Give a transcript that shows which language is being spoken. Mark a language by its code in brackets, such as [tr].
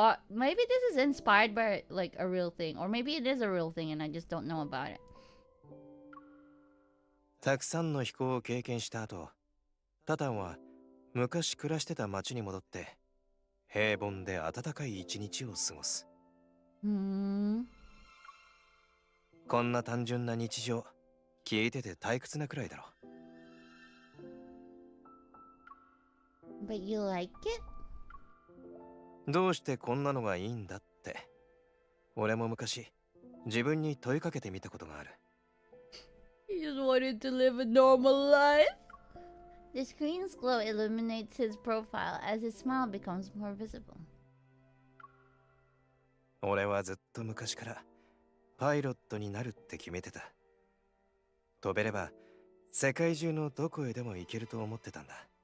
[en] Maybe this is inspired by like a real thing, or maybe it is a real thing and I just don't know about it. [ja] たくさんの飛行を経験した後、タタンは昔暮らしてた町に戻って平凡で暖かい一日を過ごす。こんな単純な日常、聞いてて退屈なくらいだろ。 [en] But you like it? [ja] どうしてこんなのがいいんだって、俺も昔自分に問いかけてみたことがある。 [en] He just wanted to live a normal life. The screen's glow illuminates his profile as his smile becomes more visible. [ja] 俺はずっと昔からパイロットになるって決めてた。飛べれば世界中のどこへでも行けると思ってたんだ。